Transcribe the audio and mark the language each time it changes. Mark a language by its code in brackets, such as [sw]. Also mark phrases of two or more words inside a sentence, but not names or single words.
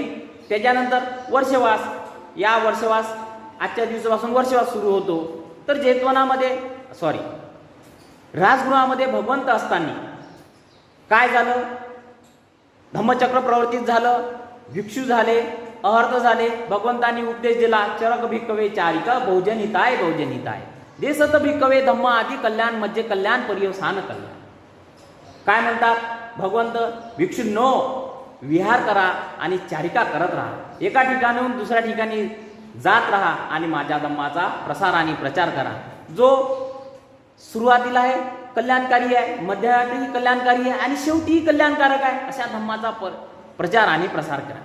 [mr] त्याच्यानंतर वर्षवास, या वर्षवास आजच्या दिवसापासून वर्षवास सुरू होतो. तर जेतवनामध्ये राजगृहामध्ये भगवंत असताना काय झालं, धम्मचक्र प्रवर्तित झालं, भिक्षू झाले, अहर्त झाले, भगवंतांनी उपदेश दिला, [pi] चरक भिक्कवे चारिका बहुजन हिताय बहुजन हिताय, देसत भिक्कवे धम्म आदि कल्याण मध्य कल्याण पर्यवसान कल्याण. [mr] काय म्हणतात भगवंत, भिक्षूंनो विहार करा आणि चारिका करत राहा, एका ठिकाणाहून दुसऱ्या ठिकाणी जात राहा आणि माझ्या धम्माचा प्रसार आणि प्रचार करा, जो सुरुवातीला आहे कल्याणकारी आहे, मध्यातही कल्याणकारी आहे आणि शेवटीही कल्याणकारक आहे, अशा धम्माचा प्रचार आणि प्रसार करा.